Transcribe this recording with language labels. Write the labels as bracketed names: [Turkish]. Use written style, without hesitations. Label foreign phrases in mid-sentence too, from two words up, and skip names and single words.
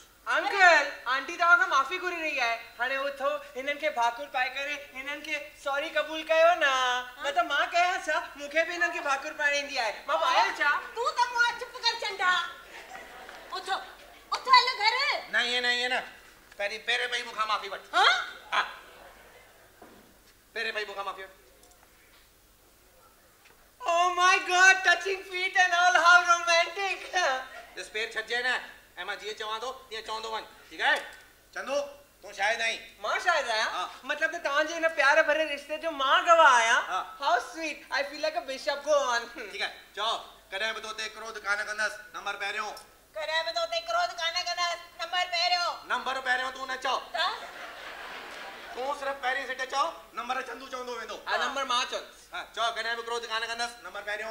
[Sindhi] अंकल आंटी तव्हां खां माफ़ी घुरी रही आहे हाणे उथो हिननि खे भाकुर पाए करे हिननि खे सॉरी क़बूल कयो न त मां कयां छा मूंखे बि हिननि खे भाकुर पाइण ईंदी आहे मां पायां छा तूं त मूं चुप कर चंडा उथो हल घर न इएं न पहिरीं पहिरें भई मूंखां माफ़ी वठ हाँ पहिरें भई मूंखां माफ़ी वठ [English] Oh my God, touching feet and all, how romantic! [Sindhi] इस पेर छॾिजे न ऐं मां जीअं चवां थो तीअं चवंदो वञ ठीकु आहे चंदू तूं शायदि आहीं मां शायदि आहियां मतलब त तव्हांजे हिन प्यार भरे रिश्ते जो मां गवाह आहियां [English] how sweet I feel like a bishop go on [Sindhi] ठीकु आहे चओ कॾहिं बि तोते क्रोध कान कंदसि नंबर पहिरियों कॾहिं बि तोते क्रोध कान कंदसि नंबर पहिरियों तूं न चओ तूं सिर्फ़ु पहिरीं सिट चओ नंबर चंदू चवंदो वेंदो नंबर मां चवंदुसि चओ कॾहिं बि क्रोध कान कंदसि नंबर पहिरियों